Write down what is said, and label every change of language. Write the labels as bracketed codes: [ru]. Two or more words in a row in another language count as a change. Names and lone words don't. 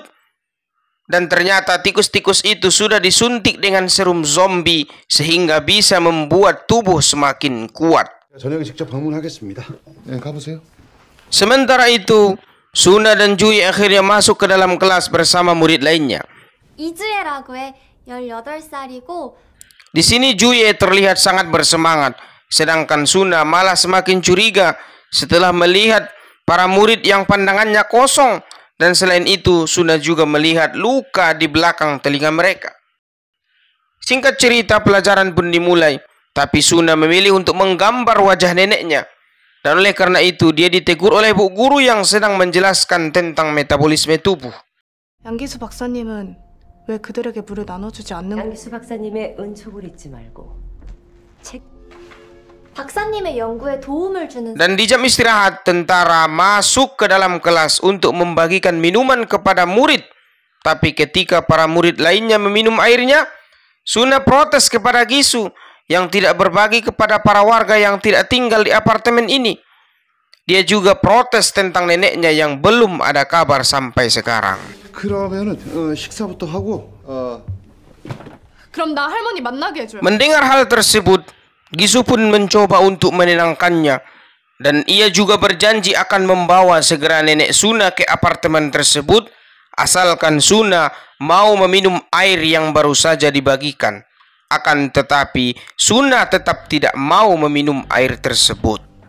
[id] Dan ternyata tikus-tikus itu sudah disuntik dengan serum zombie sehingga bisa membuat tubuh semakin kuat. Sementara itu, Suna dan Jui akhirnya masuk ke dalam kelas bersama murid lainnya. [ko] 이즈에라고 해. 18살이고 [id] Di sini Jui terlihat sangat bersemangat, sedangkan Suna malah semakin curiga setelah melihat para murid yang pandangannya kosong, dan selain itu Suna juga melihat luka di belakang telinga mereka. Singkat cerita, pelajaran pun dimulai, tapi Suna memilih untuk menggambar wajah neneknya. Dan oleh karena itu dia ditegur oleh bu guru yang sedang menjelaskan tentang metabolisme tubuh. [ko] 양기수 박사님은 왜 그들에게 물을 나눠주지 않는 양기수 박사님의 은촉을 잊지 말고 책 박사님의 연구에 도움을 주는 [id] Dan di jam istirahat, tentara masuk ke dalam kelas untuk membagikan minuman kepada murid Tapi ketika para murid lainnya meminum airnya, Suna protes kepada Gisu yang tidak berbagi kepada para warga yang tidak tinggal di apartemen ini. Dia juga protes tentang neneknya yang belum ada kabar sampai sekarang. [ko] 그러면은 식사부터 하고 그럼 나 할머니 만나게 해줘요. [id] Mendengar hal tersebut, Gisu pun mencoba untuk menenangkannya, dan ia juga berjanji akan membawa segera nenek Suna ke apartemen tersebut, asalkan Suna mau meminum air yang baru saja dibagikan. Akan tetapi, Suna tetap tidak mau meminum air tersebut.